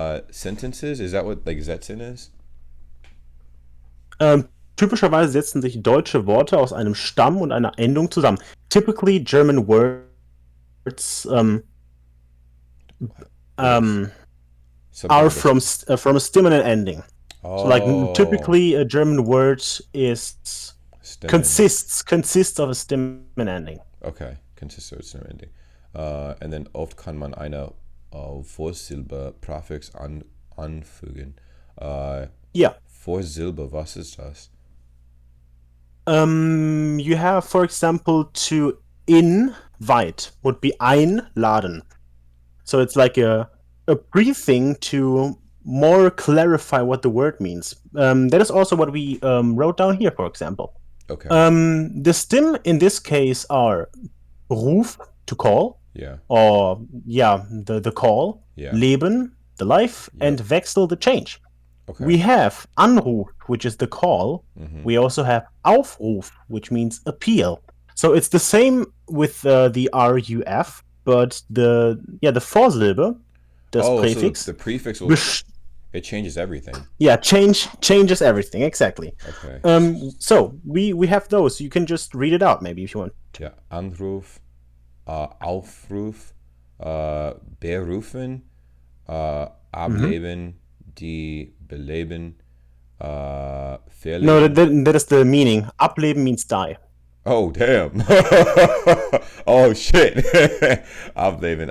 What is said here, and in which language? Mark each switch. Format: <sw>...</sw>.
<en>Sentences, is that what like Sätzen is?</en> <de>Typischerweise setzen sich deutsche Worte aus einem Stamm und einer Endung zusammen.</de> <en>Typically, German words are from a stem and an ending. Oh, So, like, typically, a German word is stem consists of a stem and ending. Okay, consists of stem ending. And then</en> <de>oft kann man eine Vorsilbe Präfix anfügen.</de> <en>Yeah.</en> <de>Vorsilbe, was ist das?</de> <en>You have, for example, to invite would be einladen. So it's like a briefing to more clarify what the word means. That is also what we wrote down here, for example. Okay. The stem in this case are Ruf, to call. Yeah. Or, yeah, the call. Yeah. Leben, the life. Yep. And Wechsel, the change. Okay. We have Anruf, which is the call. Mm-hmm. We also have Aufruf, which means appeal. So it's the same with the RUF, but the Vorsilbe, das Präfix. So the prefix will it changes everything. Yeah, changes everything, exactly. Okay. So we have those. You can just read it out maybe if you want.</en> <de>Yeah, Anruf, Aufruf, berufen, ableben, die beleben, verleben.</de> <en>No, that is the meaning. Ableben means die. Oh, damn. Oh, shit. Ableben.</en>